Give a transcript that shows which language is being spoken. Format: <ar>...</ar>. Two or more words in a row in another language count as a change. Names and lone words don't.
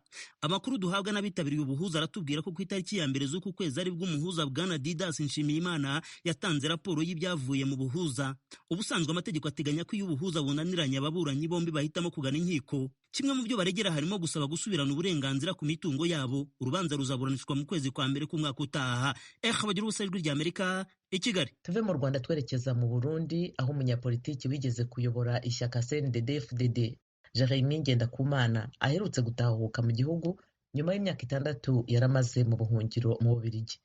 <rw>Amakuru duhabwa n'abitabiriye ubuhuza aratubwira ko ku itariki ya mbere z'uku kwezi ari bw'umuhuza Bwana Didas Nshimiyimana yatanze raporo y'ibyavuye mu buhuza. Ubusanzwe amategeko ateganya ko iyo ubuhuza bunaniranye ababuranyi bombi bahitamo kugana inkiko. Kimwe mu byo baregera harimo gusaba gusubirana uburenganzira ku mitungo yabo. Urubanza ruzaburanishwa mu kwezi kwa mbere k'umwaka utaha. Bagira ubusa ijwi rya Amerika i Kigali. Tuve mu Rwanda twerekeza mu Burundi, aho umunyapolitiki wigeze kuyobora ishyaka CNDD-FDD Jeremy Ngendakumana aherutse gutahuka mu gihugu nyuma y'imyaka 6 yaramaze mu buhungiro mu Bubiligi.</rw>